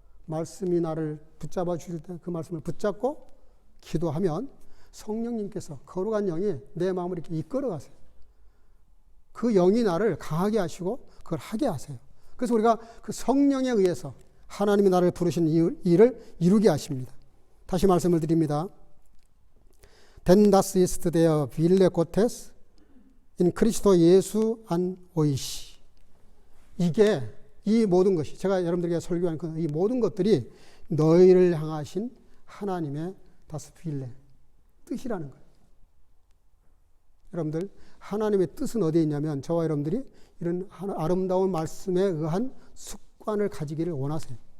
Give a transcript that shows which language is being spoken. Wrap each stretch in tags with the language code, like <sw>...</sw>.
<ko>말씀이 나를 붙잡아 주실 때 그 말씀을 붙잡고 기도하면 성령님께서 거룩한 영이 내 마음을 이렇게 이끌어 가세요. 그 영이 나를 강하게 하시고 그걸 하게 하세요. 그래서 우리가 그 성령에 의해서 하나님이 나를 부르신 일을 이루게 하십니다. 다시 말씀을 드립니다.</ko> <de>Denn das ist der Wille Gottes in Christo Jesu an euch.</de> <ko>이게 이 모든 것이 제가 여러분들에게 설교하는 이 모든 것들이 너희를 향하신 하나님의 das Wille 뜻이라는 거예요. 여러분들, 하나님의 뜻은 어디에 있냐면 저와 여러분들이 이런 아름다운 말씀에 의한 습관을 가지기를 원하세요.</ko>